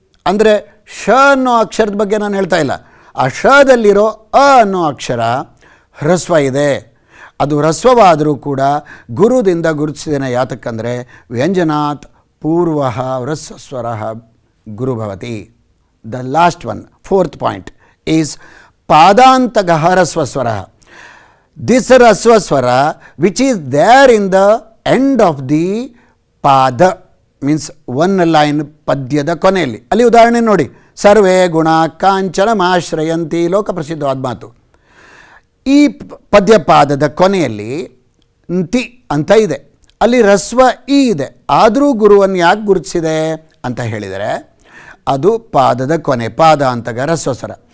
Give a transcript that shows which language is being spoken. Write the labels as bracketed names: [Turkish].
[Kannada] ಅಂದರೆ ಶ ಅನ್ನೋ ಅಕ್ಷರದ ಬಗ್ಗೆ ನಾನು ಹೇಳ್ತಾ ಇಲ್ಲ, ಆ ಶದಲ್ಲಿರೋ ಅ ಅನ್ನೋ ಅಕ್ಷರ ಹ್ರಸ್ವ ಇದೆ. ಅದು ಹ್ರಸ್ವವಾದರೂ ಕೂಡ ಗುರುದಿಂದ ಗುರುತಿಸಿದ್ದೇನೆ. ಯಾತಕ್ಕಂದರೆ [Sanskrit] ವ್ಯಂಜನಾತ್ ಪೂರ್ವ ಹ್ರಸ್ವಸ್ವರ ಗುರು ಭವತಿ. [English] the last one, fourth point is [Sanskrit] ಪಾದಾಂತಗ ಹ್ರಸ್ವಸ್ವರ. [English] This Rasvaswara which is there in the end of the pada means one line [Kannada] ಪದ್ಯದ ಕೊನೆಯಲ್ಲಿ. ಅಲ್ಲಿ ಉದಾಹರಣೆ ನೋಡಿ, [Sanskrit] ಸರ್ವೇ ಗುಣ ಕಾಂಚನ ಮಾಶ್ರಯಂತಿ, [Kannada] ಲೋಕ ಪ್ರಸಿದ್ಧವಾದ ಮಾತು. ಈ ಪದ್ಯಪಾದದ ಕೊನೆಯಲ್ಲಿ ತಿ ಅಂತ ಇದೆ, ಅಲ್ಲಿ ಹ್ರಸ್ವ ಇ ಇದೆ, ಆದರೂ ಗುರುವನ್ನು ಯಾಕೆ ಗುರುತಿಸಿದೆ ಅಂತ ಹೇಳಿದರೆ ಅದು ಪಾದದ ಕೊನೆ, ಪಾದ ಅಂತಗ ಹ್ರಸ್ವಸ್ವರ.